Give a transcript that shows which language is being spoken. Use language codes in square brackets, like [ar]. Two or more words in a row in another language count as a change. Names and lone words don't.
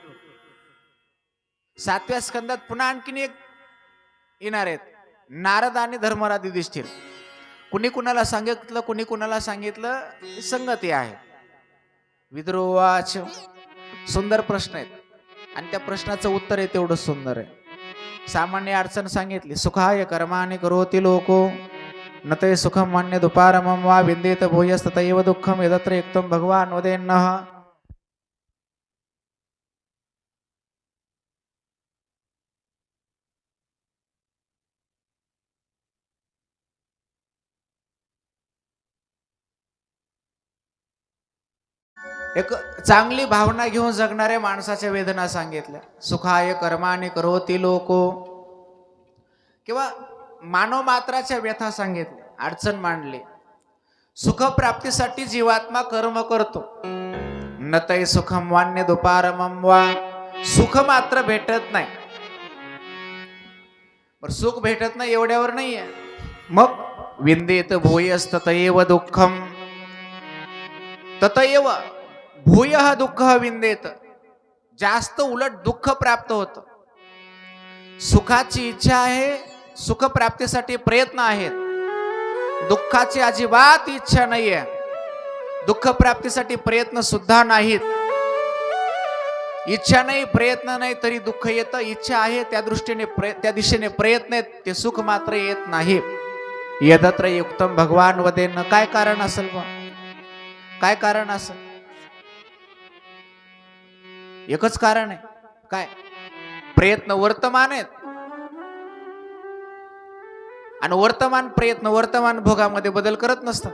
[mr] 7व्या स्कंदात पुन्हा आणखीन एक येणार आहेत नारद आणि धर्मराज युधिष्ठिर. कुणी कुणाला सांगितलं, कुणी कुणाला सांगितलं, संगती आहे. [sa] विदुरवाच. [mr] सुंदर प्रश्न आहेत आणि त्या प्रश्नाचं उत्तर आहे तेवढं सुंदर आहे. सामान्य अडचण सांगितली, [sa] सुखाय कर्माणि करोति लोको न ते सुखम मान्य दुपारमं वा विंदेत भूयस्ततैव दुःखम यदत्र युक्तं भगवान् वदेन्नः. [mr] एक चांगली भावना घेऊन जगणाऱ्या माणसाच्या वेदना सांगितल्या. [sa] सुखाय कर्माणि करोति लोको, [mr] किंवा मानव मात्राच्या व्यथा सांगितल्या, अडचण मांडली. सुख प्राप्तीसाठी जीवात्मा कर्म करतो. [sa] न तै सुखम वान्य दुपारमं वा, [mr] सुख मात्र भेटत नाही. पण सुख भेटत नाही एवढ्यावर नाहीये. [sa] मग विंदेत भूयस्ततैव दुःखम, ततैव भूयः दुःखः विंदेत, [mr] जास्त उलट दुःख प्राप्त होतं. सुखाची इच्छा आहे, सुख प्राप्तीसाठी प्रयत्न आहेत, दुःखाची अजिबात इच्छा नाहीये, दुःख प्राप्तीसाठी प्रयत्न सुद्धा नाहीत. इच्छा नाही, प्रयत्न नाही तरी दुःख येतं. इच्छा आहे त्या दृष्टीने त्या दिशेने प्रयत्न आहेत, ते सुख मात्र येत नाही. [sa] यदत्र युक्तम भगवान वदेन. [mr] काय कारण असेल बा? काय कारण असेल? एकच कारण आहे. काय? प्रयत्न वर्तमान आहेत आणि वर्तमान प्रयत्न वर्तमान भोगामध्ये बदल करत नसतात.